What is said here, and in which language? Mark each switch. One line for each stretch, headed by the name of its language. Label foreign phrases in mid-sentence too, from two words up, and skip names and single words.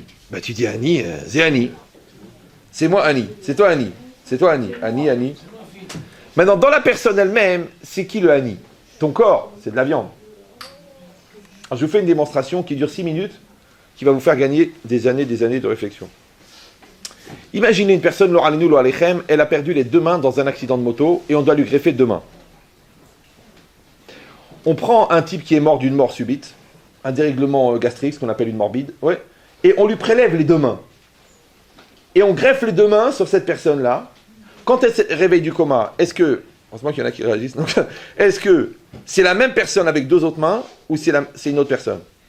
French: Bah, tu dis Ani, c'est Ani. C'est moi Ani. C'est toi Ani. C'est toi Ani. Ani. Maintenant, dans la personne elle-même, c'est qui le Ani? Ton corps, c'est de la viande. Alors, je vous fais une démonstration qui dure 6 minutes, qui va vous faire gagner des années de réflexion. Imaginez une personne,
Hebrew: לא עלינו, לא עליכם,
French: elle a perdu les 2 mains dans un accident de moto et on doit lui greffer 2 mains. On prend un type qui est mort d'une mort subite, un dérèglement gastrique, ce qu'on appelle une morbide, ouais, et on lui prélève les 2 mains. Et on greffe les 2 mains sur cette personne-là. Quand elle se réveille du coma, est-ce que, heureusement qu'il y en a qui réagissent, donc, est-ce que c'est la même personne avec 2 autres mains ou c'est une autre personne?